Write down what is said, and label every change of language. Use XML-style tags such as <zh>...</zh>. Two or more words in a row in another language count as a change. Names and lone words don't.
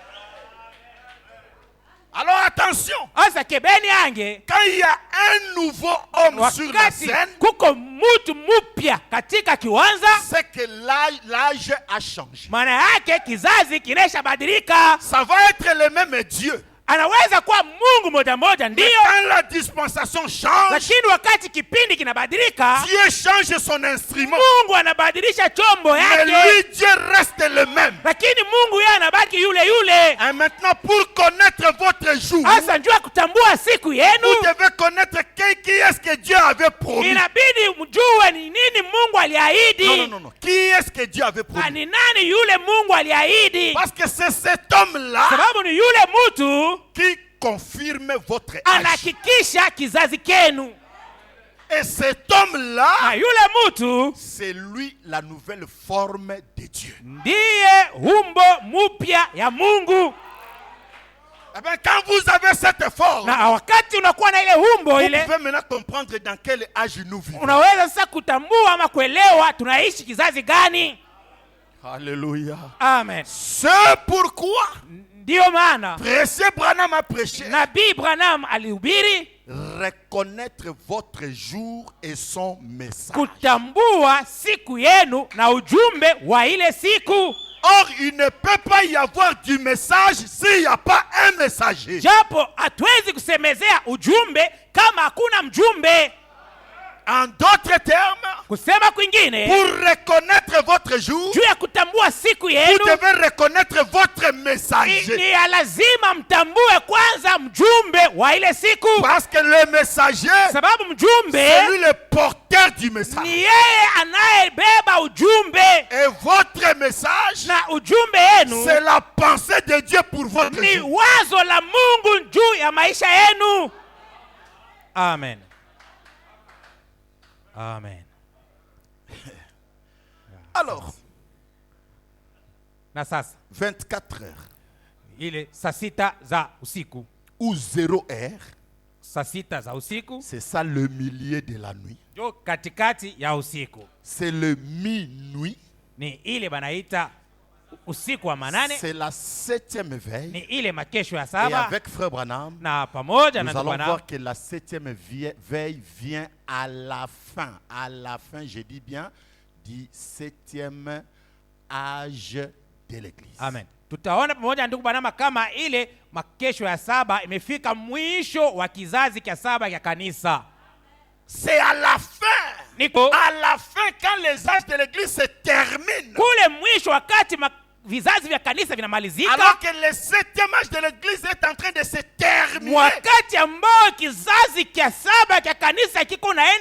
<fr>Alors attention, Asa kebeni ange, quand il y a un nouveau homme sur la</fr> <sw>wakati</sw> <fr>scène,</fr> <sw>kuko mtu mpya katika kiwanza,</sw> <fr>c'est que l'âge a changé.</fr> <sw>maana yake kizazi kinesha badilika.</sw> <fr>Ça va être le même Dieu.</fr> <sw>Anaweza kuwa Mungu moja moja</sw> <fr>Mais</fr> <sw>ndio,</sw> <fr>quand la dispensation change,</fr> <sw>lakini wakati kipindi kinabadilika,</sw> <fr>Dieu change son instrument.</fr> <sw>Mungu anabadilisha chombo</sw> <fr>Mais</fr> <sw>yake,</sw> <fr>lui, Dieu reste le même.</fr> <sw>lakini Mungu yeye anabaki yule yule.</sw> <fr>Et maintenant, pour connaître votre jour,</fr> <sw>Hasa njua kutambua siku</sw> <fr>vous</fr> <sw>yenu,</sw> <fr>devez connaître qui est-ce que Dieu avait promis.</fr> <sw>inabidi mjue ni nini Mungu aliahidi.</sw> <fr>Non, non, non, non. Qui est-ce que Dieu avait</fr> <sw>Na</sw> <fr>promis?</fr> <sw>ni nani yule Mungu aliahidi,</sw> <fr>Parce que c'est cet homme-là</fr> <sw>sababu ni yule mtu</sw> <fr>qui confirme votre âge.</fr> <sw>anahakikisha kizazi kenu,</sw> <fr>Et cet homme-là,</fr> <sw>na yule mtu</sw> <fr>c'est lui la nouvelle forme de Dieu.</fr> <sw>ndiye umbo mupya ya Mungu.</sw> <fr>Eh bien, quand vous avez cette forme,</fr> <sw>Na wakati unakuwa na ile umbo</sw> <fr>vous</fr> <sw>ile,</sw> <fr>pouvez maintenant comprendre dans quel âge nous vivons.</fr> <sw>unaweza sasa kutambua ama kuelewa tunaishi kizazi gani.</sw> <fr>Alléluia. Amen. C'est pourquoi</fr> <sw>Ndiyo maana</sw> <fr>Précieux Branham a prêché.</fr> <sw>Nabii Branham alihubiri</sw> <fr>Reconnaître votre jour et son message.</fr> <sw>kutambua siku yenu na ujumbe wa ile siku.</sw> <fr>Or, il ne peut pas y avoir du message s'il n'y a pas un messager.</fr> <sw>Japo hatuwezi kusemezea ujumbe kama hakuna mjumbe.</sw> <fr>En d'autres termes,</fr> <sw>Kusema kwingine,</sw> <fr>pour reconnaître votre jour,</fr> <sw>juu ya kutambua siku</sw> <fr>vous</fr> <sw>yenu,</sw> <fr>devez reconnaître votre messager.</fr> <sw>ni ya lazima mtambue kwanza mjumbe wa ile siku,</sw> <fr>Parce que le messager,</fr> <sw>sababu mjumbe</sw> <fr>c'est lui le porteur du message.</fr> <sw>ni yeye anayebeba ujumbe,</sw> <fr>Et votre message,</fr> <sw>na ujumbe yenu</sw> <fr>c'est la pensée de Dieu pour votre</fr> <sw>ni</sw> <fr>jour.</fr> <sw>wazo la Mungu juu ya maisha yenu.</sw> <fr>Amen. Amen. Alors,</fr> <sw>Na sasa</sw> <fr>24 heures</fr> <sw>ile saa sita za usiku,</sw> <fr>ou 0 heure,</fr> <sw>saa sita za usiku</sw> <fr>c'est ça le milieu de la nuit.</fr> <sw>ndio katikati ya usiku,</sw> <fr>C'est le minuit.</fr> <sw>ni ile banaita usiku wa manane,</sw> <fr>C'est la 7e veille.</fr> <sw>ni ile makesho ya</sw> <fr>Et</fr> <sw>saba.</sw> <fr>avec Frère Branham,</fr> <sw>Na pamoja na</sw> <fr>nous allons</fr> <sw>Bwana</sw> <fr>voir que la 7e veille vient à la fin. À la fin, je dis bien, du 7e âge de l'Église. Amen.</fr> <sw>Tutaona pamoja na ndugu Banama kama ile makesho ya saba imefika mwisho wa kizazi cha saba ya kanisa.</sw> <fr>C'est à la fin.</fr> <sw>Niko</sw> <fr>À la fin, quand les âges de l'Église se terminent,</fr> <sw>kule mwisho wakati vizazi vya kanisa vinamalizika,</sw> <fr>alors que le 7e âge de l'église est en train de se terminer.</fr> <sw>wakati ambao kizazi cha 7 cha kanisa kiko naenda</sw>